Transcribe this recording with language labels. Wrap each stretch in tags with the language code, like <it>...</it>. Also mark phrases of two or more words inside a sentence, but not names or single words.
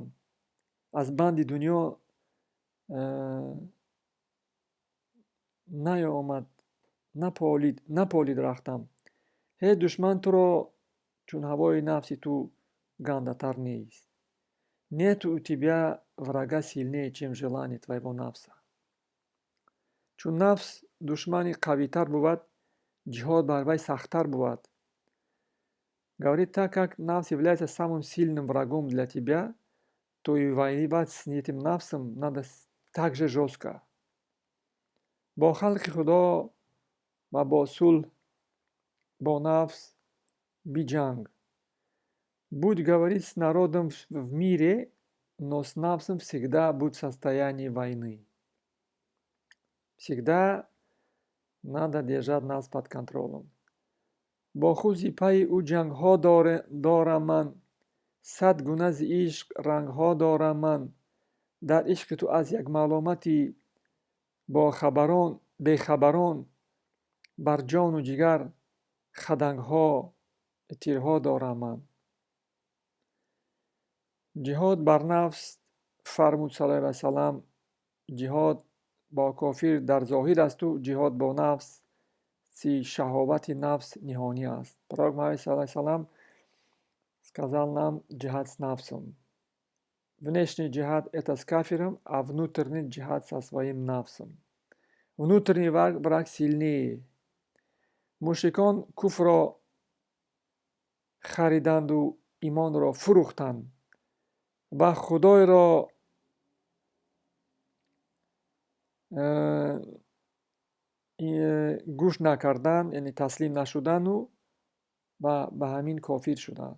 <tg>Аз банди дунё наёмад, наполид рахтам. Ҳеҷ душман туро чун ҳавои нафси ту гандатар нест.</tg> <ru>Нету у тебя врага сильнее, чем желание твоего нафса.</ru> <tg>Чун нафс душмани қавитар буд, ҷиҳод бар вай сахттар буд.</tg> <ru>Говорит, так как нафс является самым сильным врагом для тебя, то и воевать с этим нафсом надо также жестко.</ru> <tg>Бо халқи Худо ва бо сулҳ бо нафс биҷанг.</tg> <ru>Будь, говорит, с народом в мире, но с нафсом всегда будь в состоянии войны. Всегда надо держать нас под контролем.</ru> <tg>Бо худ зипаи ӯ ҷангҳо дорам ман, сад гуна зи ишқ рангҳо дорам ман. Дар ишқи ту аз як маълумати бехабарон бар ҷону ҷигар хадангҳо, тирҳо дорам ман. ҷиҳод бар нафс фармуд</tg> <ar>صلى الله عليه وسلم,</ar> <tg>ҷиҳод бо кофир дар зоҳир асту, ҷиҳод бо нафс шаҳовати нафс ниҳонӣ аст.</tg> <ru>Пророк Муҳаммад</ru> <ar>صلى الله عليه وسلم</ar> <ru>сказал нам джихад с нафсом. Внешний джихад – это с кафиром, а внутренний джихад со своим нафсом. Внутренний враг сильнее.</ru> <tg>Мушрикон куфрро хариданду имонро фурӯхтанд ва Худойро гӯш накарданд, яъне таслим нашуданду ва ба ҳамин кофир шуданд.</tg>